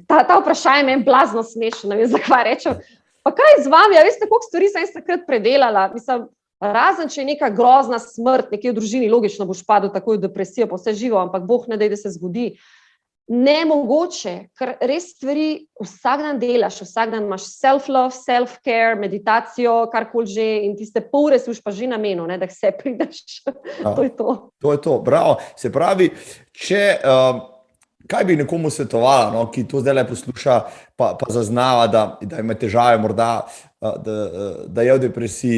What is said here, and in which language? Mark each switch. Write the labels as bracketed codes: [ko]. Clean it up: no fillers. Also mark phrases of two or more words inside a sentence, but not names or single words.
[sl] Ta vprašanje meni blazno smešno, ne vem, zakaj rečem, pa kaj z vami, a veste, koliko stvari sem jaz takrat predelala, mislim, razen, če je neka grozna smrt, nekje v družini, logično boš padel takoj v depresijo, pa vse živo, ampak Bog ne daj, da se zgodi. Nemogoče, ker res stvari vsak dan delaš, vsak dan imaš [en] self-love, self-care, [sl] meditacijo, karkoli že in tiste pol ure si už pa že namenil, ne, da se prideš. To je to. To je to, bravo. Se pravi, če, kaj bi nekomu svetovala, no, ki to zdaj posluša, pa zaznava, da ima težave morda, da je v depresiji.